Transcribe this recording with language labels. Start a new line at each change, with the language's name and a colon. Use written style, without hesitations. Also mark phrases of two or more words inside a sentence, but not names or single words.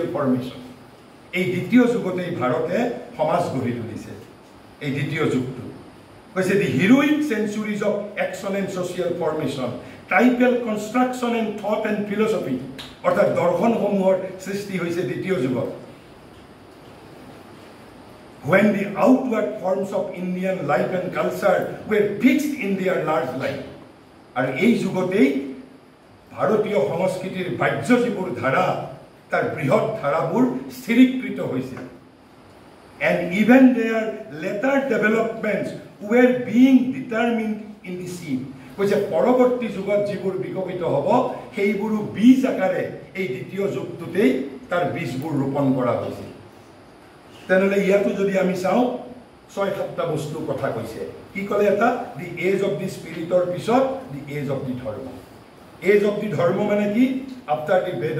English: ফৰ্মেশ্যন
Assamese: এই দ্বিতীয় যুগতেই ভাৰতে সমাজ গঢ়ি তুলিছে এই দ্বিতীয় যুগটো কৈছে
English: the heroic centuries of action and social formation tribal construction and thought and philosophy
Assamese: অৰ্থাৎ দৰ্শনসমূহৰ সৃষ্টি হৈছে দ্বিতীয় যুগত
English: when the outward forms of Indian life and culture were fixed in their large life. And
Assamese: এই যুগতেই ভারতীয় সংস্কৃতিৰ বাহ্য যিবোৰ ধাৰা তাৰ বৃহৎ ধাৰাবোৰ স্থিৰীকৃত হৈছিল
English: and even their later developments were being determined in the seed.
Assamese: কৈছে পৰৱৰ্তী যুগত যিবোৰ বিকশিত হ'ব সেইবোৰো বীজ আকাৰে এই দ্বিতীয় যুগটোতেই তাৰ বীজবোৰ ৰোপণ কৰা হৈছিল তেনেহ'লে ইয়াতো যদি আমি চাওঁ ৬-৭টা বস্তুৰ কথা কৈছে কি ক'লে এটা
English: the age of the spirit
Assamese: পিছত
English: the age of the dharma age of the dharma
Assamese: মানে কি
English: after the Veda